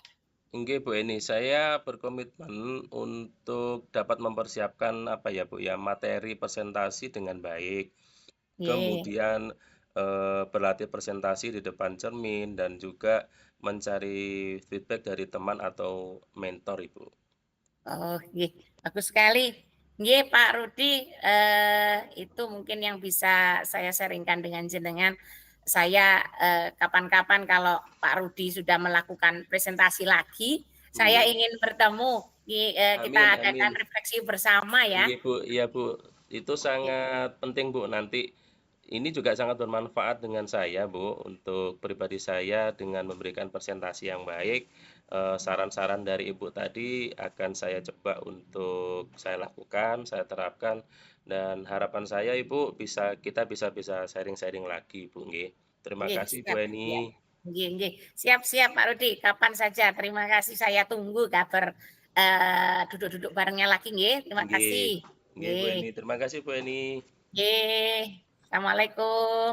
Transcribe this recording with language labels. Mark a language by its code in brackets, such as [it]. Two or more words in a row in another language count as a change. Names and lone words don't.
[id] nggih, Bu Eni, saya berkomitmen untuk dapat mempersiapkan, apa ya, Bu, ya, materi presentasi dengan baik, Nggih. kemudian, berlatih presentasi di depan cermin dan juga mencari feedback dari teman atau mentor, Ibu. Oh, nggih, bagus sekali. Nggih, Pak Rudi, itu mungkin yang bisa saya sharing-kan dengan jenengan. Saya, kapan-kapan kalau Pak Rudi sudah melakukan presentasi lagi, saya Nggih. ingin bertemu, Amin kita amin. adakan refleksi bersama ya. Nggih, Bu, iya, Bu. Itu Nggih sangat penting, Bu. Nanti ini juga sangat bermanfaat dengan saya, Bu, untuk pribadi saya dengan memberikan presentasi yang baik. Saran-saran dari Ibu tadi akan saya coba untuk saya lakukan, saya terapkan, dan harapan saya Ibu kita bisa sharing-sharing lagi, Bu, nggih. Terima nggih, kasih, Bu siap, iya. Eni. Nggih nggih, siap siap Pak Rudi, kapan saja. Terima kasih, saya tunggu kabar, duduk-duduk barengnya lagi nggih. Terima Nggih. kasih. Nggih, Bu Nggih. Eni. Terima kasih, Bu Eni. Nggih, assalamualaikum.